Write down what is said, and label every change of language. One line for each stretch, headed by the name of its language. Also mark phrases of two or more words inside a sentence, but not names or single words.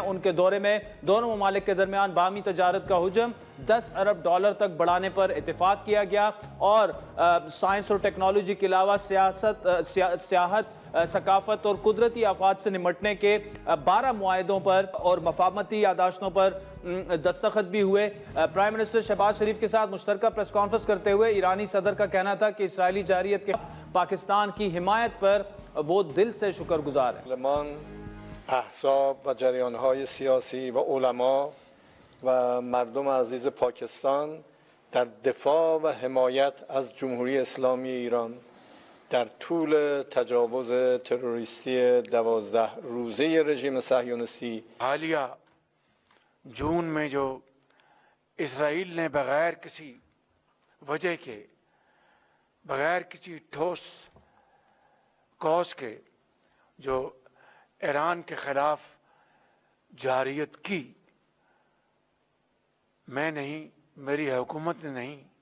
Urdu: ان کے دورے میں دونوں ممالک کے درمیان باہمی تجارت کا حجم $10 ارب تک بڑھانے پر اتفاق کیا گیا اور سائنس اور ٹیکنالوجی کے علاوہ سیاحت، ثقافت اور قدرتی آفات سے نمٹنے کے 12 معاہدوں پر اور مفاہمتی یادداشتوں پر دستخط بھی ہوئے.
English: Prime Minister
Urdu: شہباز شریف کے ساتھ مشترکہ
English: press conference
Urdu: کرتے ہوئے ایرانی صدر کا کہنا تھا کہ اسرائیلی جارحیت کے پاکستان کی حمایت پر وہ دل سے شکرگزار ہے.
Persian: احزاب و جریان‌های سیاسی و علما و مردم عزیز پاکستان در دفاع و حمایت از جمهوری اسلامی ایران در طول تجاوز تروریستی 12 روزه رژیم صهیونیستی
Urdu: حالیہ جون میں جو اسرائیل نے بغیر کسی وجہ کے، بغیر کسی ٹھوس کوز کے جو ایران کے خلاف جارحیت کی، میں نہیں، میری حکومت نے نہیں،